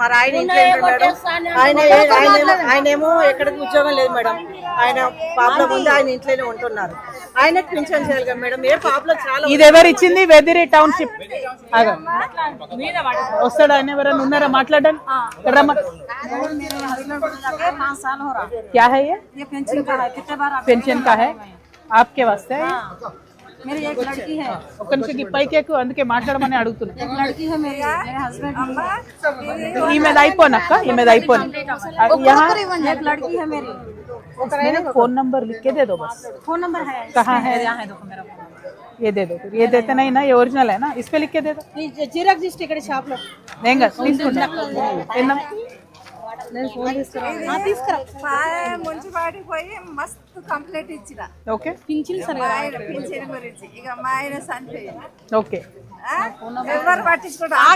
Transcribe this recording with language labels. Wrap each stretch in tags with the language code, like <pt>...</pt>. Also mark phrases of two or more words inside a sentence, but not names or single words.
<te>మరి ఆయన ఇంట్లో మేడం, ఆయనేమో ఎక్కడికి ఉద్యోగం లేదు మేడం. ఆయన ప్రాబ్లం ఉంది, ఆయన ఇంట్లోనే ఉంటున్నారు. ఆయనకు పింఛన్ చేయాలి కదా మేడం. ఏ ప్రాబ్లం చాలా. ఇది ఎవరు ఇచ్చింది? వెదిరి టౌన్షిప్ వస్తాడు. ఆయన ఎవరైనా ఉన్నారా మాట్లాడండి?</te> <hi>क्या है ये पेंशन का है. कितने बार पेंशन का है आपके वास्ते? मेरी एक लड़की है.</hi> <te>ఒక నిమిషం పైకి ఎక్కువ, అందుకే మాట్లాడమని అడుగుతున్నా.</te> <hi>एक लड़की है मेरी, मेरे हस्बैंड.</hi> <te>ఈమెది అయిపోనక్క, ఈమెది అయిపోయింది.</te> <hi>एक लड़की है मेरी. फोन नंबर लिख के दे दो बस. फोन नंबर है कहाँ है? यहाँ है, देखो मेरा फोन. ये दे दो. ये देते नहीं ना, ये ओरिजिनल है ना, इस पे लिख के दे दो.</hi> <te>జిరాక్స్ తీసి ఇక్కడ షాప్ లో మున్సిపాలిటీ పోయి మస్తు కంప్లైంట్ ఇచ్చిన. ఓకే. పింఛన్ గురించి ఇక మా ఆయన చనిపోయింది. ఓకే. ఎవరు పట్టించుకుంటారు?</te>